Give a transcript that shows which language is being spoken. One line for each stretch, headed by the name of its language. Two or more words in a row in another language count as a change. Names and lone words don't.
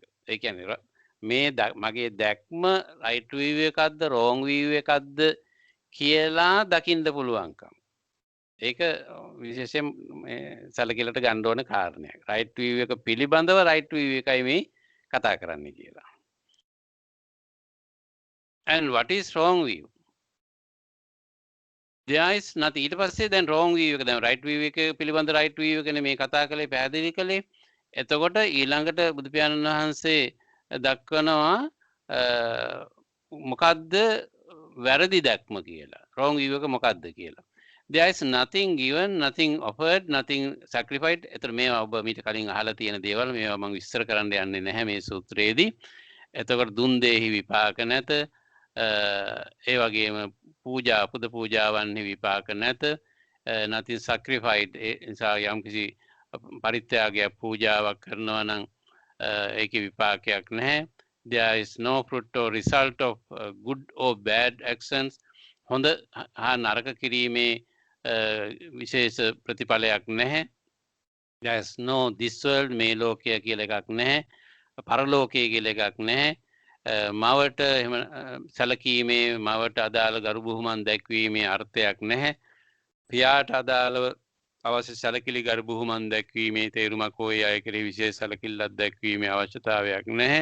Sinhala: ඒ කියන්නේ මේ මගේ දැක්ම
English: right view
Sinhala: එකක්ද
English: wrong view
Sinhala: එකක්ද කියලා දකින්න පුළුවන්කම. ඒක විශේෂයෙන් සැලකිලට ගන්න ඕන කාරණයක්.
English: right view
Sinhala: එක පිළිබඳව
English: right view
Sinhala: එකයි මේ කතා කරන්නේ කියලා.
English: And what is wrong view? There is nothing.
Sinhala: ඊට පස්සේ දැන්
English: wrong view
Sinhala: එක දැන්
English: right view
Sinhala: එක පිළිබඳ
English: right view
Sinhala: එකනේ මේ කතා කළේ පැහැදිලි කළේ. එතකොට ඊළඟට බුදු පියාණන් වහන්සේ දක්වනවා මොකද්ද වැරදි දැක්ම කියලා.
English: wrong view
Sinhala: එක මොකද්ද කියලා.
English: There is nothing given, nothing offered, nothing sacrificed.
Sinhala: එතකොට මේවා ඔබ මීට කලින් අහලා තියෙන දේවල් මේවා මම විස්තර කරන්න යන්නේ නැහැ මේ සූත්‍රයේදී. එතකොට දුන් දෙහි විපාක නැත. ඒ වගේම පූජා පුද පූජාවන්හි විපාක නැත.
English: nothing sacrificed.
Sinhala: ඒ නිසා යම්කිසි පරිත්‍යාගයක් පූජාවක් කරනවා නම් ඒකේ විපාකයක් නැහැ.
English: There is no fruit or result of good or bad actions.
Sinhala: හොඳ හා නරක කිරීමේ විශේෂ ප්‍රතිඵලයක් නැහැ.
English: There is no this world
Sinhala: මේ ලෝකය කියලා එකක් නැහැ. පරලෝකය කියලා එකක් නැහැ. මවට එහෙම සැලකීමේ මවට අදාළ ගරු බුහුමන් දැක්වීමේ අර්ථයක් නැහැ. පියාට අදාළව අවශ්‍ය සැලකිලි ගරු බුහුමන් දැක්වීමේ තේරුමක් හෝ ඒ අය කෙරෙහි විශේෂ සැලකිල්ලක් දැක්වීමේ අවශ්‍යතාවයක් නැහැ.